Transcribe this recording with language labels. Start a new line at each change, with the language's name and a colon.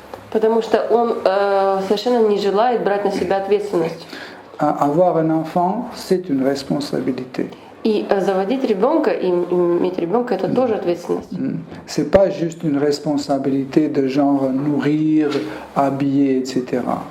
Russian: Потому что он совершенно не желает брать на себя ответственность.
French: Avoir un enfant, c'est une responsabilité.
Russian: И заводить ребенка и иметь ребенка это тоже ответственность.
French: C'est pas juste une responsabilité de genre nourrir, habiller, etc.